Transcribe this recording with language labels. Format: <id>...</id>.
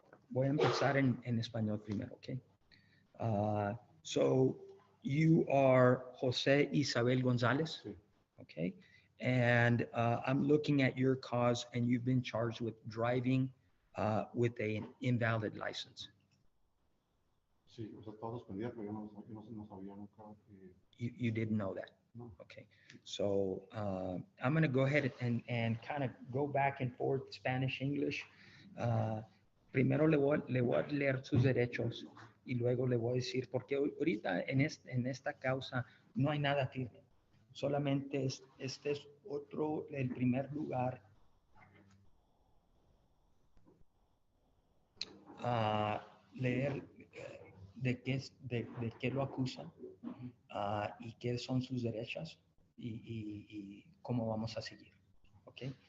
<es>Voy a empezar en español primero, okay?</es> <en>So you are Jose Isabel Gonzalez, okay? And I'm looking at your cause, and you've been charged with driving with an invalid license.</en> <es>Sí, o sea, estaba suspendida, pero yo no sabía nunca que...</es> <en>You didn't know that?</en> <es>No.</es> <en>Okay. So I'm going to go ahead and kind of go back and forth, Spanish, English.</en> <es>Primero le voy a leer sus derechos y luego le voy a decir, porque ahorita en esta causa no hay nada firme. Solamente este es el primer lugar a leer de qué lo acusan y qué son sus derechos y cómo vamos a seguir. ¿Ok?</es>